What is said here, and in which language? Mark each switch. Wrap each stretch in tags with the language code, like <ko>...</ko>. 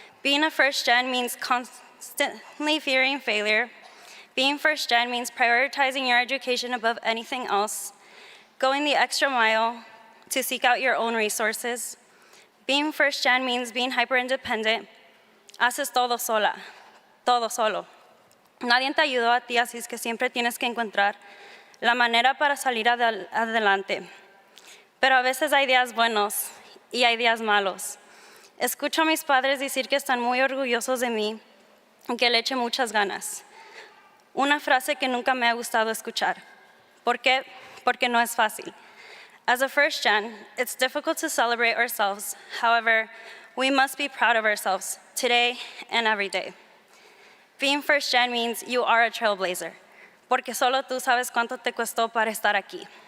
<en>Being a first gen means constantly fearing failure. Being first gen means prioritizing your education above anything else, going the extra mile to seek out your own resources. Being first gen means being hyper-independent.</en> <es>Haces todo sola, todo solo. Nadie te ayudó a ti, así es que siempre tienes que encontrar la manera para salir adelante. Pero a veces hay días buenos y hay días malos. Escucho a mis padres decir que están muy orgullosos de mí y que le eche muchas ganas. Una frase que nunca me ha gustado escuchar. ¿Por qué? Porque no es fácil.</es> <en>As a first gen, it's difficult to celebrate ourselves. However, we must be proud of ourselves today and every day. Being first gen means you are a trailblazer,</en> <es>porque solo tú sabes cuánto te costó para estar aquí.</es>